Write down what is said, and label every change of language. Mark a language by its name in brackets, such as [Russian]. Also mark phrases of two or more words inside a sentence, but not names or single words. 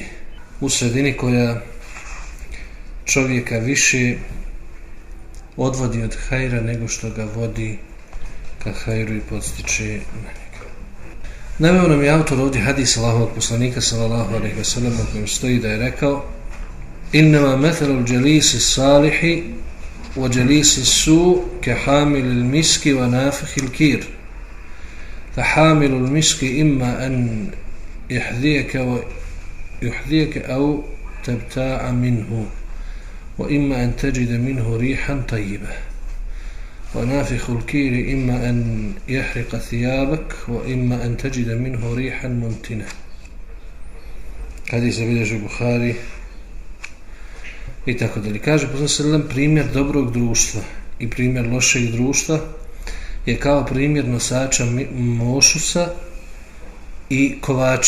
[Bosnian] U sredini koja čovjeka više odvodi od hajra nego što ga vodi ka hajru i podstiče na njega. Naveo nam je autor ovdje hadis Allahovog poslanika [Arabic] صلى الله عليه وسلم [Bosnian] u kojem stoji da je rekao: [Arabic] إنما مثل الجليس الصالح وجليس السوء كحامل المسك ونافخ الكير. فحامل المسك إما أن يحذيك أو تبتاع منه وإما أن تجد منه ريحا طيبة. ونافخ الكير إما أن يحرق ثيابك وإما أن تجد منه ريحا ممتنة. [Bosnian] Hadis bilježi Buhari i tako dalje. Kaže poslanik [Arabic] صلى الله عليه وسلم, [Bosnian] primjer dobrog društva i primjer lošeg društva je kao primjer nosača mošusa i kovača.